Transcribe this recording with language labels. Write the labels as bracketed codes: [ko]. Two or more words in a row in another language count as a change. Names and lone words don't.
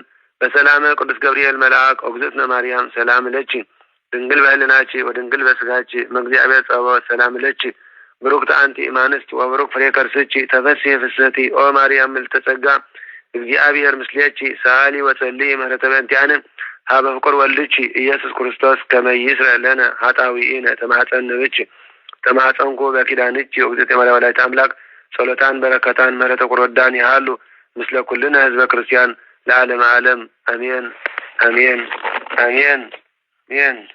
[gez] በሰላመ ቅዱስ ገብርኤል መልአክ እግዝእትነ ማርያም ሰላም ለኪ ድንግል በህልናቺ ወድንግል በስጋቺ መግዚአብሔር ጸባኦት ሰላም ለኪ ብሩክት አንቲ እማንስት ወብሩክ ፍሬ ከርስኪ ተፈሥሒ ፍስሕቲ ኦ ማርያም ምልዕተ ጸጋ እግዚአብሔር ምስሌኪ ሰአሊ ወጸልዪ ምህረተ በእንቲአነ ሀበ ፍቁር ወልድኪ ኢየሱስ ክርስቶስ ከመ ይስረይ ለነ ኃጣውኢነ ተማኅፀነ ብኪ ተማኅፀንኩ በኪዳንኪ እግዝእትየ ማርያም ወላዲተ አምላክ ጸሎታን በረከታን ምህረተ ቁርባን ይሃሉ ምስለ ኩልነ ህዝበ ክርስቲያን ለዓለመ ዓለም አሜን አሜን አሜን አሜን።